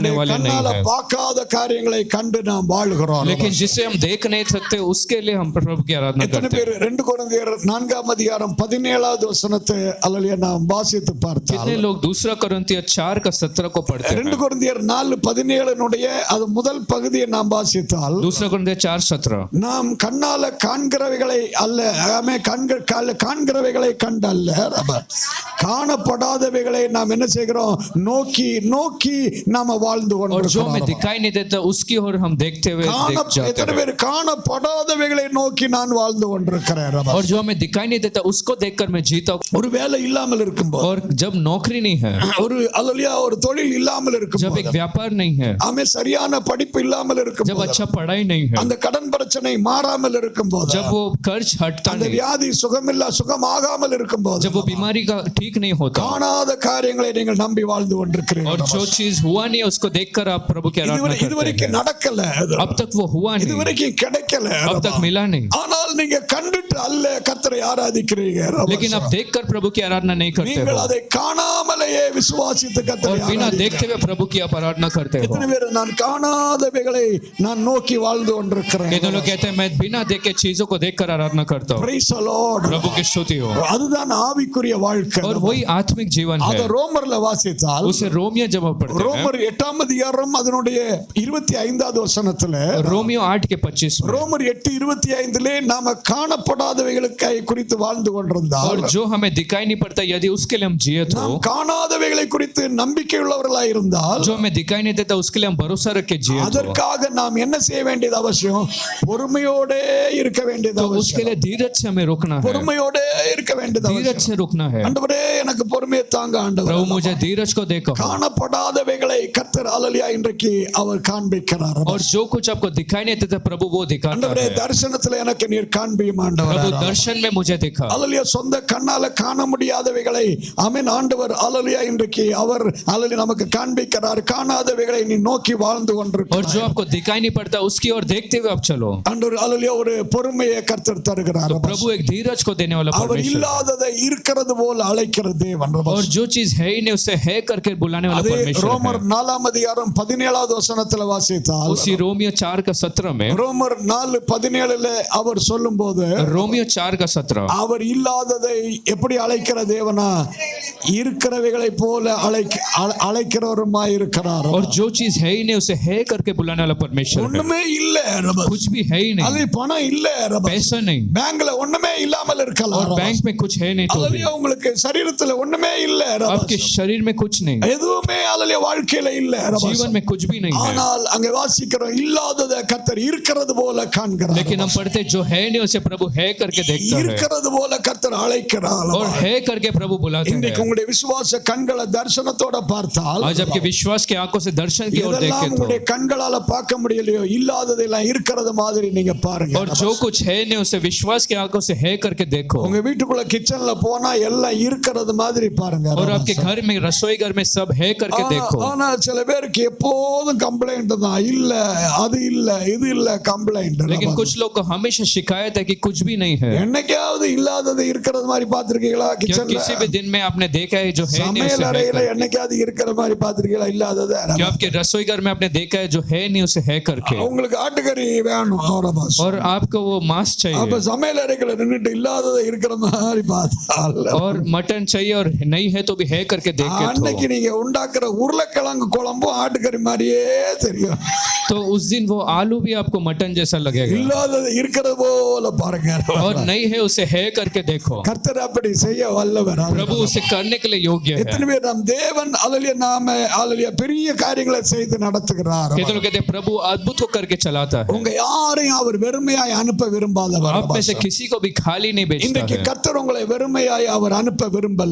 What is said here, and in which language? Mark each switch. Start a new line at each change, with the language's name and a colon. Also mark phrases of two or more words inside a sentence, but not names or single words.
Tamil: நம்முடைய
Hindi: वाले नहीं
Tamil: கண்ணால
Hindi: है.
Tamil: பார்க்காத காரியங்களை கண்டு நாம் வாழுகிறோம்.
Hindi: लेकिन जिसे हम देख नहीं सकते उसके लिए हम प्रभु की आराधना
Tamil: எத்தனை
Hindi: करते
Tamil: பேர்
Hindi: हैं.
Tamil: 2 கொரிந்தியர் 4ஆம் அதிகாரம் 17வது வசனத்தை அல்லேலூயா நாம் வாசித்து பார்த்தால்,
Hindi: कितने लोग 2 कोरिन्थियर 4 का 17 को पढ़ते
Tamil: 2
Hindi: हैं.
Tamil: கொரிந்தியர் 4:17 அது முதல் பகுதியை நாம் வாசித்தால்
Hindi: 2 कोरिन्थियर 4:17
Tamil: நாம் கண்ணால காண்கிறவைகளை அல்ல, காண்கிறவைகளை கண்டல்ல, காணப்படாதவைகளை நாம் என்ன செய்கிறோம், நோக்கி நோக்கி நாம வாழ்ந்து
Hindi: और जो हमें
Tamil: கொண்டிருக்கிறோம்.
Hindi: दिखाई नहीं देता उसकी ओर हम देखते हुए देख जाते
Tamil: எத்தனை
Hindi: हैं.
Tamil: பேர் காணப்படாதவைகளை நோக்கி நான் வாழ்ந்து கொண்டிருக்கிறேன்.
Hindi: और जो हमें दिखाई नहीं देता उसको देखकर मैं जीता हूं.
Tamil: ஒரு வேலை இல்லாமல் இருக்கும்போது,
Hindi: और जब नौकरी नहीं है,
Tamil: ஒரு அல்லேலூயா ஒரு தொழில் இல்லாமல்
Hindi: जब
Tamil: இருக்கும்போது,
Hindi: एक व्यापार नहीं है,
Tamil: ஆமென் சரியான படிப்பு இல்லாமல்
Hindi: जब
Tamil: இருக்கும்போது,
Hindi: अच्छा पढ़ाई नहीं है,
Tamil: அந்த கடன் பிரச்சனை மாறாமல் இருக்கும்போது,
Hindi: जब वो कर्ज हटता
Tamil: அந்த
Hindi: नहीं,
Tamil: வியாதி சுகமாகாமல் இருக்கும்போது,
Hindi: जब वो बीमारी का ठीक नहीं होता,
Tamil: காணாத காரியங்களை நீங்கள் நம்பி வாழ்ந்து
Hindi: और
Tamil: கொண்டிருக்கிறீர்கள்.
Hindi: जो चीज हुआ नहीं है उसको देखकर आप प्रभु की आराधना करते
Tamil: இதுவரைக்கும்
Hindi: हैं.
Tamil: நடக்கல,
Hindi: अब तक वो हुआ नहीं,
Tamil: இதுவரைக்கும் கிடைக்கல,
Hindi: अब तक मिला नहीं,
Tamil: ஆனால் நீங்க கண்டுட்டு அல்ல கர்த்தரை ஆராதிக்கிறீங்க.
Hindi: लेकिन आप देखकर प्रभु की आराधना नहीं करते
Tamil: நீங்கள்
Hindi: हो,
Tamil: அதை காணாமலேயே விசுவாசித்து
Hindi: और
Tamil: கர்த்தரை
Hindi: बिना
Tamil: ஆராதிக்கிறீங்க.
Hindi: देखते हुए प्रभु की आप आराधना करते हो.
Tamil: எத்தனை பேர் நான் காணாதவைகளை நான் நோக்கி வாழ்ந்து கொண்டிருக்கிறேன்.
Hindi: ये तो लोग कहते हैं मैं बिना देखे चीजों को देखकर आराधना करता हूँ.
English: Praise the Lord.
Hindi: प्रभु की स्तुति हो.
Tamil: அதுதான் ஆவிக்குரிய வாழ்க்கை.
Hindi: और वही आत्मिक जीवन
Tamil: அத
Hindi: है.
Tamil: ரோமர்ல வாசித்தால்,
Hindi: उसे रोमियो जब आप पढ़ते हैं,
Tamil: ரோமர் 8ஆம் அதிகாரம் அதனுடைய 25வது வசனத்துல,
Hindi: रोमियो 8:25 में,
Tamil: ரோமர் 8:25 நாம காணப்படாதவைகளுக்கு குறித்து வாழ்ந்து கொண்டிருந்தால்,
Hindi: और जो हमें दिखाई नहीं पड़ता यदि उसके लिए हम जिए
Tamil: நாம்
Hindi: तो,
Tamil: காணாதவைகளை குறித்து நம்பிக்கை உள்ளவர்களாய் இருந்தால்,
Hindi: जो हमें दिखाई नहीं देता उसके लिए हम भरोसा रख के जिए तो
Tamil: அதற்காக நாம் என்ன செய்ய வேண்டியது அவசியம், பொறுமையோட இருக்க வேண்டியது
Hindi: उसके
Tamil: அவசியம்.
Hindi: लिए धीरज से हमें रुकना है,
Tamil: பொறுமையோட இருக்க வேண்டியது
Hindi: धीरज
Tamil: அவசியம்.
Hindi: से रुकना है.
Tamil: ஆண்டவரே எனக்கு பொறுமையை தாங்க ஆண்டவரே.
Hindi: प्रभु मुझे धीरज को देखो,
Tamil: காணப்படாதவைகளை கர்த்தர் அல்லேலூயா இன்றைக்கு அவர் காண்பிக்கிறார்.
Hindi: और जो कुछ आपको दिखाई नहीं देता प्रभु वो दिखाता
Tamil: ஆண்டவரே
Hindi: है.
Tamil: தரிசனத்துல எனக்கு நீர் காண்பியும் ஆண்டவரே.
Hindi: प्रभु दर्शन में मुझे दिखा,
Tamil: அல்லேலூயா சொந்த கண்ணால காண முடியாதவைகளை ஆமென் ஆண்டவர் அல்லேலூயா இன்றைக்கு அவர் அல்லேலூயா நமக்கு காண்பிக்கிறார். காணாதவைகளை நீ நோக்கி வாழ்ந்து
Hindi: और
Tamil: கொண்டிருக்கிறாய்.
Hindi: जो आपको दिखाई नहीं पड़ता उसकी ओर देखते हुए आप चलो.
Tamil: ஆண்டவர் அல்லேலூயா ஒரு பொறுமையை கர்த்தர் தருகிறார்.
Hindi: प्रभु एक धीरज को देने वाला
Tamil: அவர்
Hindi: परमेश्वर,
Tamil: இல்லாததை இருக்கிறது போல அழைக்கிற தேவன்.
Hindi: और जो चीज है ही नहीं उसे है करके बुलाने वाला
Tamil: அதே
Hindi: परमेश्वर
Tamil: ரோமர்
Hindi: है।
Tamil: 4:17 வசனத்துல வாசித்தால்
Hindi: उसी रोमियो 4:17 में,
Tamil: ரோமர் 4:17 அவர் சொல்லும்போது
Hindi: रोमियो 4:17,
Tamil: அவர் இல்லாததை எப்படி அழைக்கிற தேவனா இருக்கிறவைகளை போல அழைக்கிறவருமாய் இருக்கிறார்.
Hindi: और जो चीज है ही नहीं उसे है करके बुलाने वाला परमेश्वर है।
Tamil: ஒண்ணுமே இல்ல ரபஸ்.
Hindi: कुछ भी है ही
Tamil: அது
Hindi: नहीं,
Tamil: பணம் இல்ல ரபஸ்.
Hindi: पैसा नहीं,
Tamil: பேங்க்ல ஒண்ணுமே இல்லாமல் இருக்கலாம்
Hindi: और बैंक में कुछ है नहीं तो भी,
Tamil: அல்லேலூயா. உங்களுக்கு சரீரத்துல ஒண்ணுமே இல்ல ரபஸ்.
Hindi: आपके शरीर में कुछ नहीं,
Tamil: எதுவுமே அல்லேலூயா வாழ்க்கையில இல்ல ரபஸ்.
Hindi: जीवन में कुछ भी नहीं है।
Tamil: ஆனால் அங்க வாசிக்கிறோம் இல்லாததை கர்த்தர் இருக்கிறது போல காண்கிறார்.
Hindi: लेकिन हम पढ़ते जो है नहीं उसे प्रभु है करके देखता है,
Tamil: இருக்கிறது போல கர்த்தர் அழைக்கிறார்.
Hindi: और है करके प्रभु बुलाते
Tamil: இன்னைக்கு
Hindi: हैं।
Tamil: உங்களுடைய விசுவாச கண்களை தரிசனத்தோட பார்த்தால்
Hindi: आज आपके विश्वास के आंखों से दर्शन की ओर
Tamil: இதெல்லாம்
Hindi: देखे
Tamil: உங்களுடைய
Hindi: तो,
Tamil: கண்களால பார்க்க முடியலையோ இல்லாததெல்லாம் இருக்கிறது மாதிரி நீங்க பாருங்க.
Hindi: और जो कुछ है नहीं उसे विश्वास के आंखों से है करके देखो,
Tamil: உங்க வீட்டுக்குள்ள கிச்சன்ல போனா எல்லாம் இருக்கிறது மாதிரி பாருங்க.
Hindi: और आपके घर में रसोई घर में सब है करके देखो।
Tamil: ஆனா சில பேருக்கு எப்போதும் கம்ப்ளைண்ட் தான், இல்ல அது இல்ல இது இல்ல கம்ப்ளைண்ட்.
Hindi: लेकिन कुछ लोग को हमेशा शिकायत है कि कुछ भी नहीं है।
Tamil: என்னைக்காவது இல்லாதது இருக்கிறது மாதிரி பாத்திருக்கீங்களா?
Hindi: क्या
Tamil: கிச்சன்ல
Hindi: किसी भी दिन में आपने देखा है जो है नहीं
Tamil: சமையல்
Hindi: उसे है
Tamil: அறையில
Hindi: करके?
Tamil: என்னைக்காவது இருக்கிற மாதிரி பாத்திருக்கீங்களா? இல்லாதது
Hindi: क्या आपके रसोई घर में आपने देखा है जो है नहीं उसे है करके?
Tamil: உங்களுக்கு ஆட்டுக்கறி வேணும் அவரபாஸ்.
Hindi: और आपको वो मांस
Tamil: அப்ப
Hindi: चाहिए,
Tamil: சமையல் அறைக்குள்ள நின்னுட்டு இல்லாததை இருக்கிற மாதிரி பார்த்தால்
Hindi: और मटन चाहिए और नहीं है तो भी है करके देखे
Tamil: அன்னைக்கு நீங்க உண்டாக்குற உருளைக்கிழங்கு குழம்பும் ஆட்டுக்கறி மாதிரியே தெரியும்.
Hindi: तो उस दिन वो आलू भी आपको मटन जैसा लगेगा,
Tamil: இல்லாதது இருக்கிறது போல பாருங்க.
Hindi: और नहीं है उसे है करके देखो।
Tamil: கர்த்தர் அப்படி செய்ய வல்லவர்.
Hindi: प्रभु उसे करने के लिए योग्य है।
Tamil: எத்தனை பேர் நம் தேவன் அல்லேலூயா நாம அல்லேலூயா பெரிய காரியங்களை செய்து நடத்துகிறார்.
Hindi: कहते लोग कहते हैं, प्रभु अद्भुत होकर के चलाता है,
Tamil: உங்க யாரையும் அவர் வெறுமையாய் அனுப்ப விரும்பாதவர்.
Hindi: आप में से किसी को भी खाली नहीं भेजता
Tamil: இன்றைக்கு
Hindi: है।
Tamil: கர்த்தர் உங்களை வெறுமையாய் அவர் அனுப்ப விரும்பல.